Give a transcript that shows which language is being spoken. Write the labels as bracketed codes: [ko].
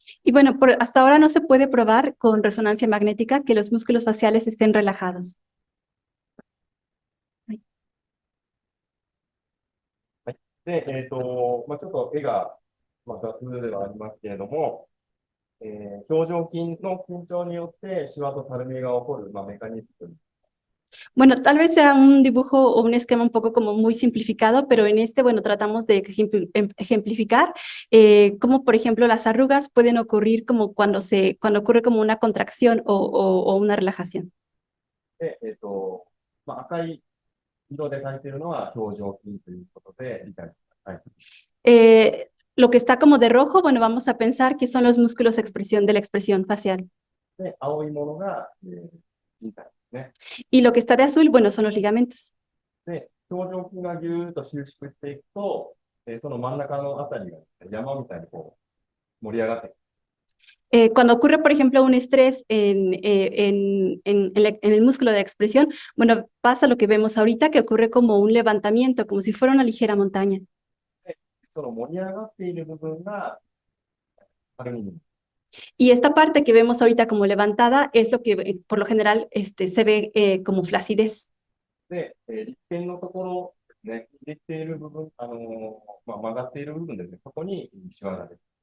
[es] Y bueno, hasta ahora no se puede probar con resonancia magnética que los músculos faciales estén relajados. [ja] で、ちょっと絵が、雑ではありますけれども、表情筋の緊張によってシワとたるみが起こる、メカニズム。 [es] Bueno, tal vez sea un dibujo o un esquema un poco como muy simplificado, pero en este, bueno, tratamos de ejemplificar cómo, por ejemplo, las arrugas pueden ocurrir como cuando ocurre como una contracción o una relajación. [ja] で、赤い色で描いているのは表情筋ということで理解してください。 [es] Lo que está como de rojo, bueno, vamos a pensar que son los músculos de la expresión facial. [ja] で、青いものが、人体ですね。 [es] Y lo que está de azul, bueno, son los ligamentos. [ja] で、表情筋がぎゅーっと収縮していくと、その真ん中のあたりが山みたいにこう盛り上がっていく。 [es] Cuando ocurre, por ejemplo, un estrés en el músculo de expresión, bueno, pasa lo que vemos ahorita, que ocurre como un levantamiento, como si fuera una ligera montaña. [ja] その盛り上がっている部分がたるみに。 [es] Y esta parte que vemos ahorita como levantada es lo que por lo general se ve como flacidez. [ja] で、立憲のところですね、できている部分、曲がっている部分ですね、そこにシワが出る。